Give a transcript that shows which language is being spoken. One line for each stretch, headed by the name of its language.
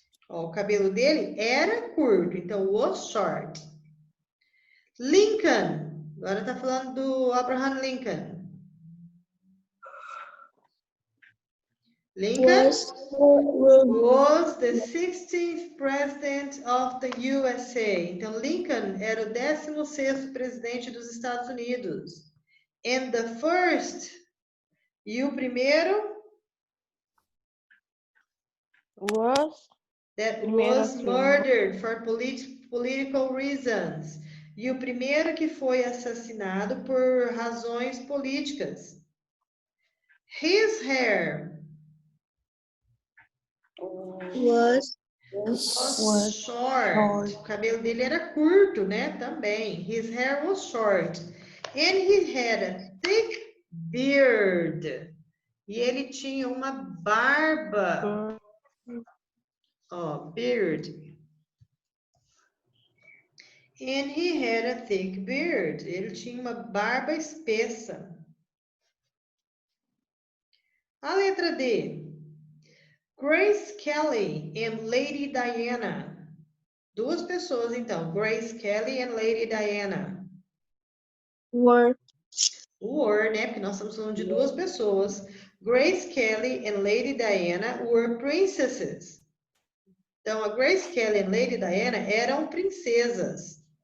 Portuguese: Ó, o cabelo dele era curto, então
English: was short.
Portuguese: Lincoln. Agora tá falando do Abraham Lincoln.
English: Lincoln was the 16th president of the USA.
Portuguese: Então, Lincoln era o 16º presidente dos Estados Unidos.
English: And the first,
Portuguese: e o primeiro,
English: that was murdered for political reasons.
Portuguese: E o primeiro que foi assassinado por razões políticas.
English: His hair was short.
Portuguese: O cabelo dele era curto, né?
English: Também. His hair was short. And he had a thick beard.
Portuguese: E ele tinha uma barba. Ó, beard.
English: And he had a thick beard.
Portuguese: Ele tinha uma barba espessa. A letra D.
English: Grace Kelly and Lady Diana.
Portuguese: Duas pessoas, então. Grace Kelly and Lady Diana.
English: Were. Were, né?
Portuguese: Porque nós estamos falando de duas pessoas.
English: Grace Kelly and Lady Diana were princesses.
Portuguese: Então, a Grace Kelly e Lady Diana eram princesas.